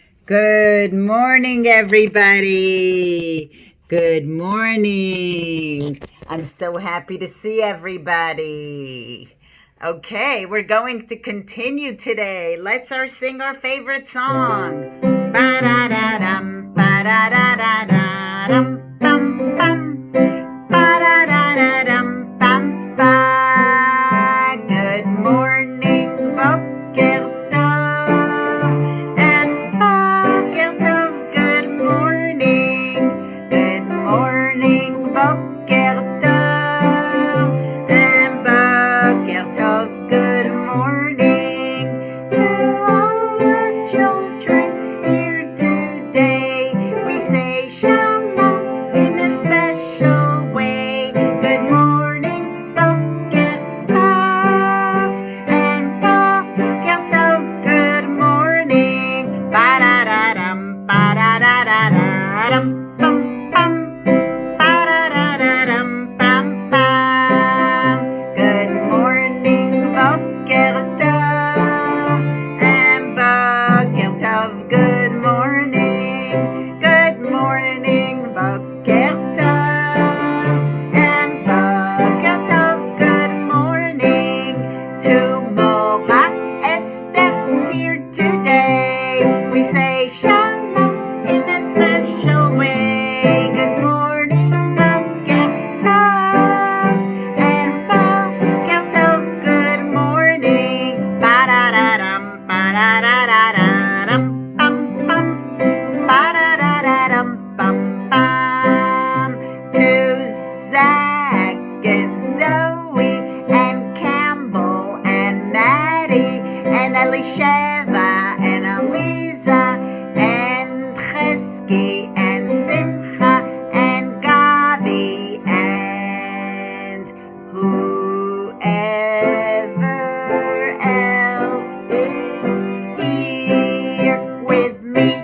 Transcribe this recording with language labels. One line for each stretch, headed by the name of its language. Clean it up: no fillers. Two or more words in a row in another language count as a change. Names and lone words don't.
English: Good morning, everybody. Good morning. I'm so happy to see everybody. Okay, we're going to continue today. Let's sing our favorite song. Ba-da-da-dum, ba-da-da-da-da-dum, bum, bum. Ba-da-da-da-dum, bum, ba. Good morning,
Hebrew: Boker Tov. And Boker Tov,
English: good morning. Good morning,
Hebrew: Boker Tov. And Boker Tov,
English: good morning to all the children here today. We say shalom in a special way. Good morning,
Hebrew: Boker Tov. And Boker Tov,
English: good morning. Ba-da-da-dum, ba-da-da-da-da-dum, bum, bum. Ba-da-da-da-dum, bum, bum. Good morning,
Hebrew: Boker Tov. And Boker Tov,
English: good morning. Good morning,
Hebrew: Boker Tov. And Boker Tov,
English: good morning to Morah Esther here today. We say shalom in a special way. Good morning,
Hebrew: Boker Tov. And Boker Tov,
English: good morning. Ba-da-da-dum, ba-da-da-da-da-dum, bum, bum. Ba-da-da-da-dum, bum, bum. To Zach and Zoe and Campbell and Maddie and Elisheva and Eliza and Chesky and Simcha and Gavi and whoever else is here with me.